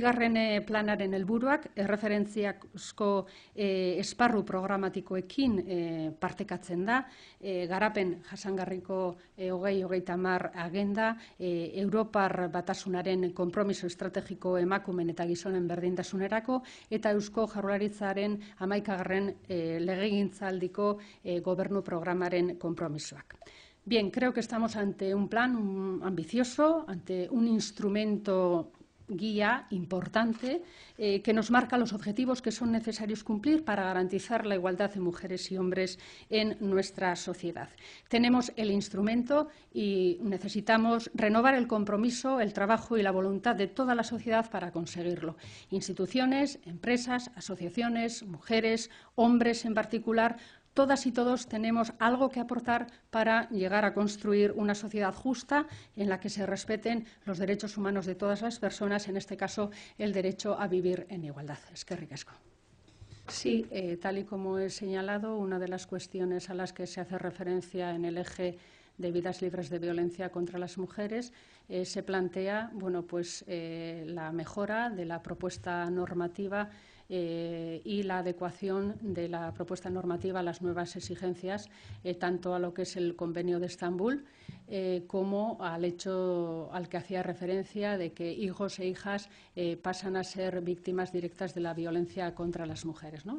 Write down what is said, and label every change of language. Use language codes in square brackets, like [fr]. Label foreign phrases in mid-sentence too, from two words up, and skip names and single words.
[eu] planaren helburuak erreferentziazko esparru programatikoekin partekatzen da, garapen jasangarriko 2030 agenda, Europar Batasunaren konpromiso estrategiko emakumeen eta gizonen berdintasunerako eta Eusko Jaurlaritzaren 11. legegintzaldiko gobernu programaren konpromisoak. [es] Bien, creo que estamos ante un plan ambicioso, ante un instrumento guía importante que nos marca los objetivos que son necesarios cumplir para garantizar la igualdad de mujeres y hombres en nuestra sociedad. Tenemos el instrumento y necesitamos renovar el compromiso, el trabajo y la voluntad de toda la sociedad para conseguirlo. Instituciones, empresas, asociaciones, mujeres, hombres en particular. Todas y todos tenemos algo que aportar para llegar a construir una sociedad justa en la que se respeten los derechos humanos de todas las personas, en este caso el derecho a vivir en igualdad. [eu] Eskerrik asko. [es] Sí, tal y como he señalado, una de las cuestiones a las que se hace referencia en el eje de vidas libres de violencia contra las mujeres se plantea la mejora de la propuesta normativa y la adecuación de la propuesta normativa a las nuevas exigencias, tanto a lo que es el Convenio de Estambul como al hecho al que hacía referencia de que hijos e hijas pasan a ser víctimas directas de la violencia contra las mujeres, ¿no?